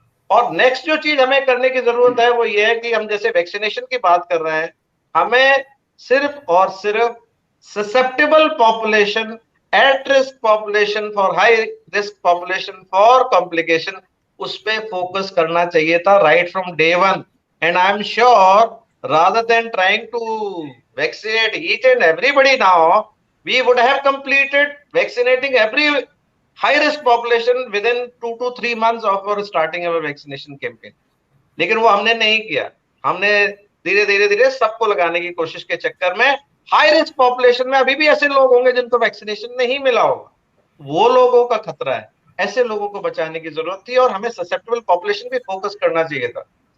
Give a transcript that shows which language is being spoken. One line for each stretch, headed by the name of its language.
Hindi: और नेक्स्ट जो चीज हमें करने की जरूरत है वो ये है कि हम जैसे वैक्सीनेशन की बात कर रहे हैं, हमें सिर्फ और सिर्फ susceptible population,
English: at risk population, for high risk population, for complication,
Hindi: उस पे फोकस करना चाहिए था
English: Right from day one. And I am sure rather than trying to vaccinate each and everybody now, we would have completed vaccinating every high risk population within 2 to 3 months of our starting our vaccination campaign.
Hindi: लेकिन वो हमने नहीं किया. हमने धीरे धीरे धीरे सबको लगाने की कोशिश के चक्कर में हाई रिस्क पॉपुलेशन में अभी भी ऐसे लोग होंगे जिनको वैक्सीनेशन नहीं मिला होगा. वो लोगों का खतरा है. ऐसे लोगों को बचाने की जरूरत थी और हमें ससेप्टेबल पॉपुलेशन पे फोकस करना चाहिए था.